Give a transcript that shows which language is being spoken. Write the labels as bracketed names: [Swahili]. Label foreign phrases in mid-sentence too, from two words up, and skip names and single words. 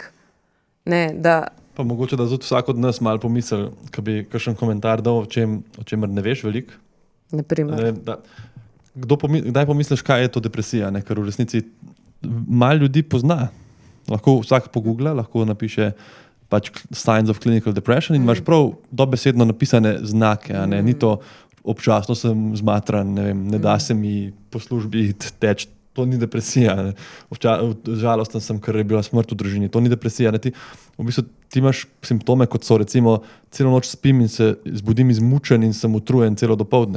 [Slovenian] Pa mogoče, da tudi vsak od nas malo pomisli, ko bi kakšen komentar dal o čemer ne veš veliko. Naprimer. kdaj pomisliš, kaj je to depresija, ne? Ker v resnici malo ljudi pozna. Lahko vsak pogoogla, lahko napiše pač [English] signs of clinical depression [Slovenian] in imaš prav dobesedno napisane znake. Ne? Ni to občasno sem zmatran, ne da se mi po službi teči. To ni depresija. Žalosten sem, ker je bila smrt v družini. To ni depresija. Ne? V bistvu ti imaš simptome, kot so recimo celo noč spim in se zbudim izmučen in sem utrujen celo dopoldne.